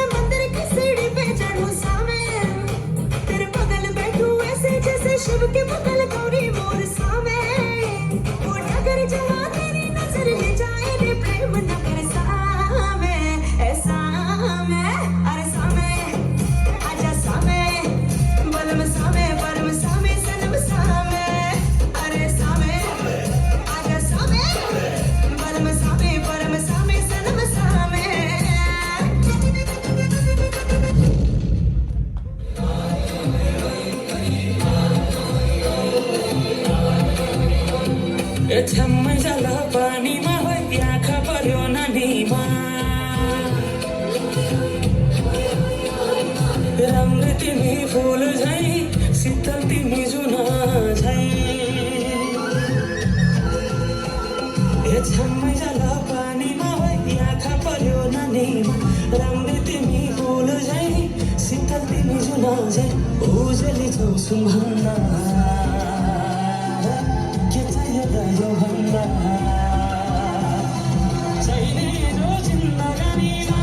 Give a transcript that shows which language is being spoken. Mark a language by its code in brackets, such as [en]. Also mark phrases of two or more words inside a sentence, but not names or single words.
[hi] मंदिर की सीढ़ी पे चढ़ूं सामे तेरे बगल बैठूं ऐसे जैसे शिव के बगल गौरी मोर सामे वो डगर जहाँ तेरी नजर ले जाए रे प्रेम नगर सामे ऐसा मैं अरे सामे आजा सामे बलम सामे परम सामे सनम सामे अरे सामे आजा सामे बलम सामे परम सामे सनम सामे [ne] छम्मै जाला पानीमा होइ आँखा पर्यो नानीमा राम्रो तिमी फुल झै शीतल तिमी जुना झै छम्मै जाला पानीमा होइ आँखा पर्यो नानीमा राम्रो तिमी फुल झै शीतल तिमी जुना झै उजेली छौ सुम्भन्ना के चाहियो यो भन्दा छैन जो जिन्दगानी